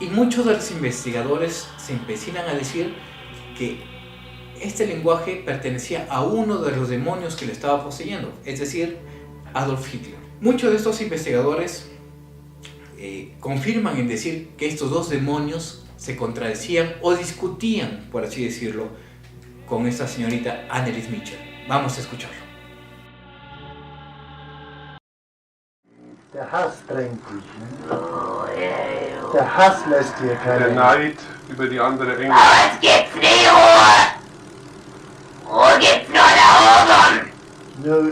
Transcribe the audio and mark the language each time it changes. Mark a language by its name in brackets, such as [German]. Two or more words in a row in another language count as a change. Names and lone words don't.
[Spanish] Y muchos de los investigadores se empecinan a decir que este lenguaje pertenecía a uno de los demonios que le estaba poseyendo, es decir, Adolf Hitler. Muchos de estos investigadores confirman en decir que estos dos demonios se contradecían o discutían, por así decirlo, con esta señorita Anneliese Michel. Vamos a escucharlo. [German] Der Hass drängt dich. Der Hass lässt dir keine. Der Neid über die andere Engel. Aber es gibt's nie Ruhe! Ruhe gibt's nur da oben!